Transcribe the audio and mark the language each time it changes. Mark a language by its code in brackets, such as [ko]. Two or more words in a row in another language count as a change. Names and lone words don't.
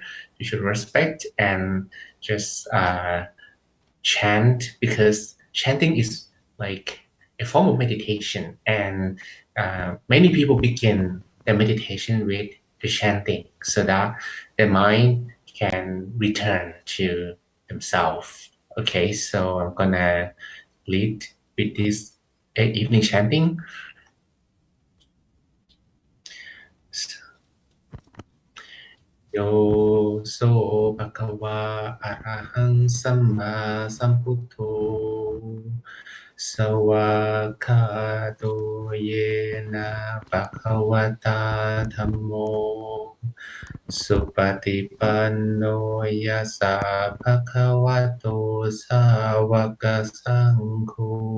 [en] You should respect and just chant, because chanting is like a form of meditation, and many people begin their meditation with the chanting so that their mind can return to themselves. Okay, so I'm gonna lead with this evening chanting. [pi] Yo so bhagava arahang samma sambuddho sawakkato yena bhagavata dhammo supatipanno yassa bhagavato sawaka sangho